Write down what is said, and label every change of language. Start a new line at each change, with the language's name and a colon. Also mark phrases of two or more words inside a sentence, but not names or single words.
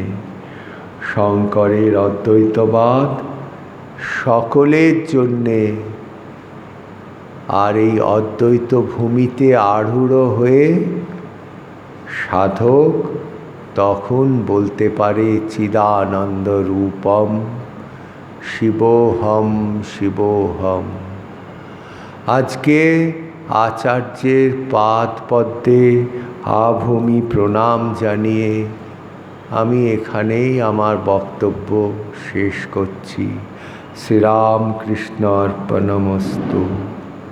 Bangla: শঙ্করের অদ্বৈতবাদ সকলের জন্যে। আর এই অদ্বৈত ভূমিতে আরূঢ় হয়ে সাধক তখন বলতে পারে
Sanskrit: চিদানন্দ রূপম শিবোহম শিবোহম।
Bangla: আজকে আচার্যের পাদ পদ্মে আভূমি প্রণাম জানিয়ে আমি এখানেই আমার বক্তব্য শেষ করছি।
Sanskrit: শ্রীরামকৃষ্ণ অর্পণমস্তু।